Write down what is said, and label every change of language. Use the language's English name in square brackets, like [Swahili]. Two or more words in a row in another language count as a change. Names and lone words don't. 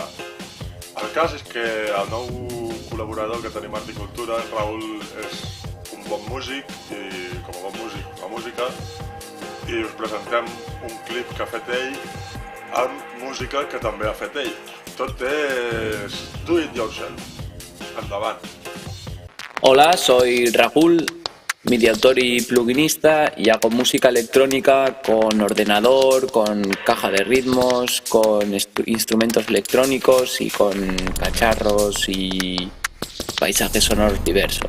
[Catalan] El cas és que el nou col·laborador que tenim a Articultura, Raül, és un bon músic i com a bon músic fa música i us presentem un clip que ha fet ell amb música que també ha fet ell. Tot és [English] do it yourself. [Catalan] Endavant. [Spanish] Hola, soy Raúl, MIDI autor y pluginista, y hago música electrónica con ordenador, con caja de ritmos, con instrumentos electrónicos y con cacharros y paisajes sonoros diversos.